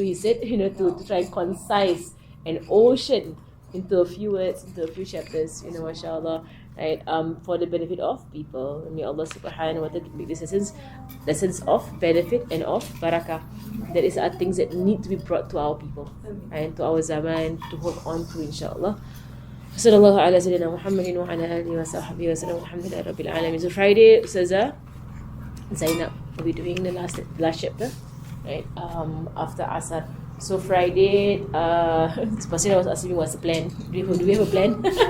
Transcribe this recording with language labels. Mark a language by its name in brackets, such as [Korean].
[English] He said, to try and concise an ocean into a few words, into a few chapters, mashallah, right, for the benefit of people. And may Allah subhanahu wa ta'ala make these lessons of benefit and of barakah. That is are things that need to be brought to our people and to our zaman to hold on to, inshallah. [Arabic] صلى الله على سيدنا محمد وعلى آله وصحبه وسلم والحمد لله رب العالمين. [English] So Friday, Ustazah Zainab will be doing the last chapter, right? After Asar. So Friday, Pasina was asking me what's the plan. Do we have a plan?